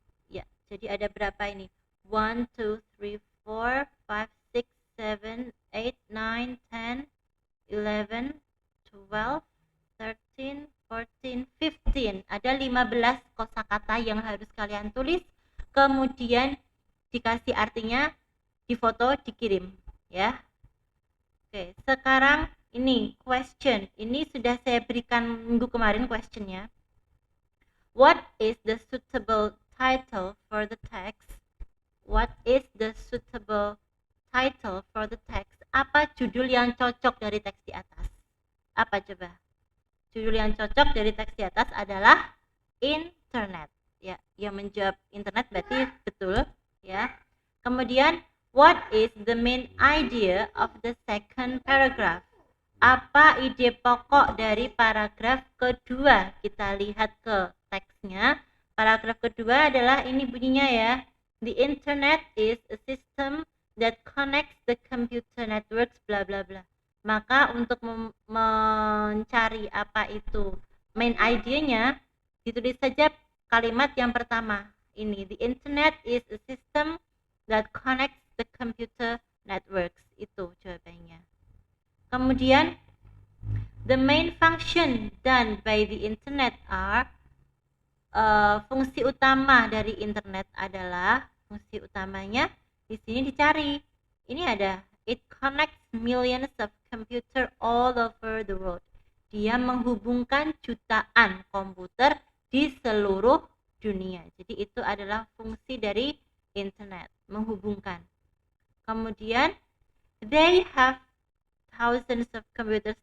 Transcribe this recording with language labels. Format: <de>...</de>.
<id>Ya, jadi ada berapa ini? 1, 2, 3, 4, 5, 6, 7, 8, 9, 10, 11, 12, 13, 14, 15. Ada 15 kosakata yang harus kalian tulis, kemudian dikasih artinya, difoto, dikirim ya. Oke, sekarang ini question. Ini sudah saya berikan minggu kemarin questionnya.</id> <en>What is the suitable title for the text? What is the suitable title for the text?</en> <id>Apa judul yang cocok dari teks di atas? Apa coba? Judul yang cocok dari teks di atas adalah internet. Ya, yang menjawab internet berarti betul, ya. Kemudian,</id> <en>what is the main idea of the second paragraph?</en> <id>Apa ide pokok dari paragraf kedua? Kita lihat ke teksnya. Paragraf kedua adalah ini bunyinya ya.</id> <en>The internet is a system that connects the computer networks bla bla bla.</en> <id>Maka untuk mencari apa itu main idenya, ditulis saja kalimat yang pertama.</id> <en>Ini, the internet is a system that connects the computer networks.</en> <id>Itu jawabannya. Kemudian,</id> <en>the main function done by the internet are,</en> <id>fungsi utama dari internet adalah, fungsi utamanya di sini dicari. Ini ada,</id> <en>it connects millions of computer all over the world.</en> <id>Dia menghubungkan jutaan komputer di seluruh dunia. Jadi itu adalah fungsi dari internet, menghubungkan.</id> <en>Kemudian, they have thousands of computers.</en>